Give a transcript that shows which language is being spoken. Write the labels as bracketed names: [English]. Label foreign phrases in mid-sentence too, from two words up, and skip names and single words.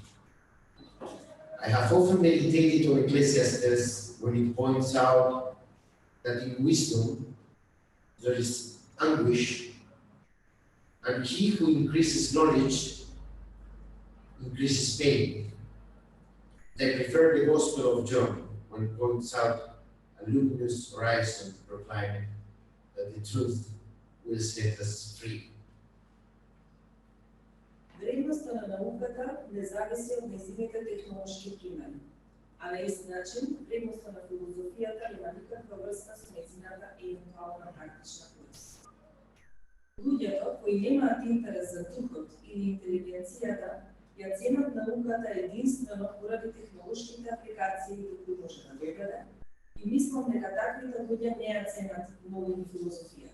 [English] I have often meditated on Ecclesiastes when it points out that in wisdom there is anguish, and he who increases knowledge increases pain. I prefer the Gospel of John when it points out a luminous horizon, proclaiming that the truth will set us free. [Macedonian] Вредноста на науката не зависи од нејзините технолошки примени, а на ист начин вредноста на филозофијата нема никаква врска со нејзината евентуална практична корист. Луѓето кои немаат интерес за духот или интелигенцијата ја ценат науката единствено поради технолошките апликации до кои може да доведе и мислам дека таквите луѓе не ја ценат многу ни филозофијата.